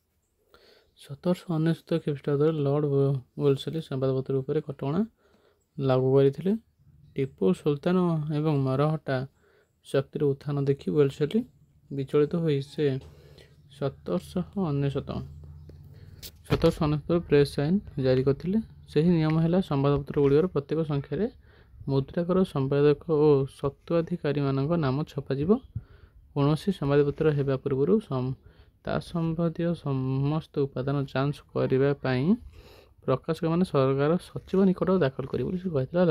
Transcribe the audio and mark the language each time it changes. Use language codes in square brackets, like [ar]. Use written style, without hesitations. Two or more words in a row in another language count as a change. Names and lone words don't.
[or] 1799 ଖ୍ରୀଷ୍ଟାବ୍ଦ ଲର୍ଡ ୱେଲେସଲି ସମ୍ବାଦପତ୍ର ଉପର କଟକଣା ଲାଗୁ କରିଥିଲେ। ଟିପୁ ସୁଲତାନ ଏବଂ ମରହଟ୍ଟା ଶକ୍ତିର ଉତ୍ଥାନ ଦେଖି ୱେଲେସଲି ବିଚଳିତ ହୋଇ ସେ 1799 ପ୍ରେସ ଆଇନ ଜାରି କରିଥିଲେ। ସେହି ନିୟମ ହେଲା ସମ୍ବାଦପତ୍ର ଗୁଡ଼ିକର ପ୍ରତ୍ୟେକ ସଂଖ୍ୟାରେ ମୁଦ୍ରାକର ସମ୍ପାଦକ ଓ ସତ୍ତ୍ୱାଧିକାରୀମାନଙ୍କ ନାମ ଛପାଯିବ। କୌଣସି ସମ୍ବାଦପତ୍ର ହେବା ପୂର୍ବରୁ ତା ସମ୍ବନ୍ଧୀୟ ସମସ୍ତ ଉପାଦାନ ଯାଞ୍ଚ କରିବା ପାଇଁ ପ୍ରକାଶକମାନେ ସରକାର ସଚିବ ନିକଟରେ ଦାଖଲ କରିବେ ବୋଲି ସେ କହିଥିଲା ହେଲା।